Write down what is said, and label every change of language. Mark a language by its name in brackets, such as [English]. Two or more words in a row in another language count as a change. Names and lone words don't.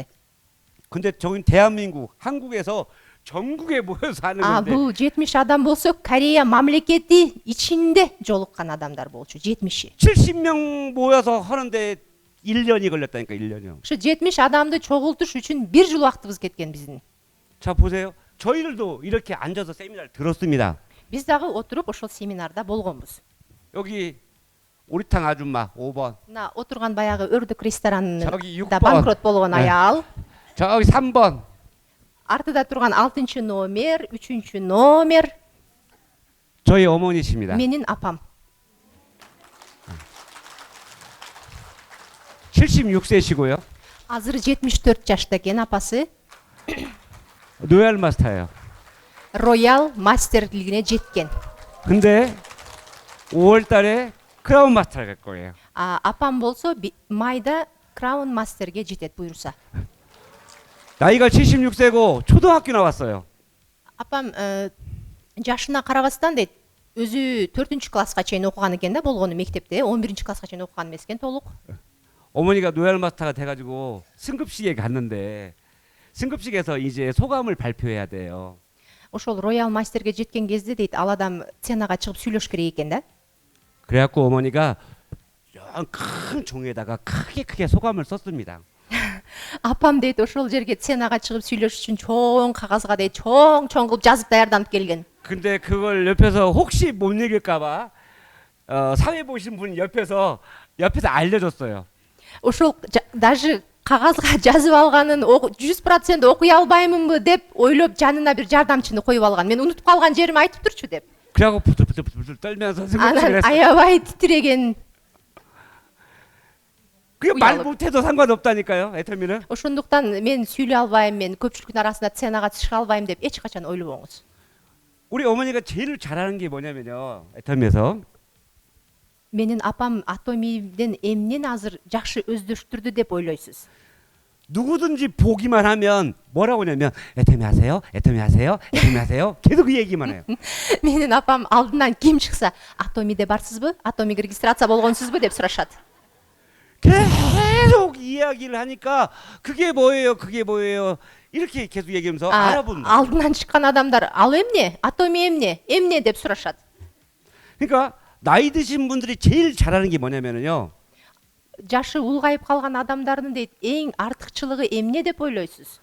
[Korean] 근데 저긴 대한민국, 한국에서 전국에 모여서 하는 건데 [Kyrgyz] Бул 70 адам болсо Корея мамлекети ичинде жолуккан адамдар болчу, 70. [Korean] 70명 모여서 하는데 1년이 걸렸다니까, 1년이요. [Kyrgyz] Ушу 70 адамды чогултуш үчүн 1 жыл убактыбыз кеткен биздин. [Korean] 자, 보세요. 저희들도 이렇게 앉아서 세미나를 들었습니다. [Kyrgyz] Биз дагы отуруп ошол семинарда болгонбуз. [Korean] 여기 오리탕 아줌마 5번. [Kyrgyz] Мына отурган баягы өрдөк ресторанында [Korean] 저기 6번. [Kyrgyz] банкрот болгон аял. [Korean] 저기 3번. [Kyrgyz] Артыда турган 6 номер, 3 номер [Korean] 저희 어머니십니다. [Kyrgyz] менин апам. [Korean] 76세시고요. [Kyrgyz] Азыр 74 жашта экен апасы. [Korean] 로얄 마스터예요. [Kyrgyz] Роял мастерлигине жеткен. [Korean] 근데 5월 달에 크라운 마스터가 갈 거예요. [Kyrgyz] Апам болсо майда краун мастерге жетет буйруса. [Korean] 나이가 76세고 초등학교 나왔어요. [Kyrgyz] Апам жашына карабастан дейт, өзү 4-класска чейин окуган экен да, болгону мектепте, 11-класска чейин окуган эмес экен толук. [Korean] 어머니가 로얄 마스터가 돼가지고 승급식에 갔는데 승급식에서 이제 소감을 발표해야 돼요. [Kyrgyz] Ошол роял мастерге жеткен кезде дейт, ал адам сценага чыгып сүйлөш керек экен да. [Korean] 그래갖고 어머니가 큰 종이에다가 크게 소감을 썼습니다. [Kyrgyz] Апам дейт, ошол жерге сценага чыгып сүйлөш үчүн чоң кагазга дейт, чоң кылып жазып даярданып келген. [Korean] 근데 그걸 옆에서 혹시 못 읽을까봐 사회 보신 분 옆에서 알려줬어요. [Kyrgyz] Ошол даже кагазга жазып алганын 100% окуй албаймынбы деп ойлоп жанына бир жардамчыны коюп алган. Мен унутуп калган жерими айтып турчу деп. [Korean] 그래갖고 부들부들 떨면서 승급식을 [Kyrgyz] Анан [Korean] 했어요. [Kyrgyz] аябай титиреген. [Korean] 그게 말 못해도 상관없다니까요, 애터미는. [Kyrgyz] Ошондуктан мен сүйлөй албайм, мен көпчүлүктүн арасында сценага чыга албайм деп эч качан ойлобоңуз. [Korean] 우리 어머니가 제일 잘하는 게 뭐냐면요, 애터미에서 [Kyrgyz] Менин апам атомиден эмнени азыр жакшы өздөштүрдү деп ойлойсуз? [Korean] 누구든지 보기만 하면 뭐라고 하냐면 애터미 하세요, 애터미 하세요, 애터미 하세요. 계속 그 얘기만 해요. [Kyrgyz] Менин апам алдынан ким чыкса, атомиде барсызбы? атомиге регистрация болгонсузбу деп сурашат. [Korean] 계속 이야기를 하니까 그게 뭐예요, 그게 뭐예요. 이렇게 계속 얘기하면서 알아본다. [Kyrgyz] алдынан чыккан адамдар ал эмне? атоми эмне деп сурашат. [Korean] 그러니까 나이 드신 분들이 제일 잘하는 게 뭐냐면요. [Kyrgyz] Жашы улгайып калган адамдардын дейт, эң артыкчылыгы эмне деп ойлойсуз?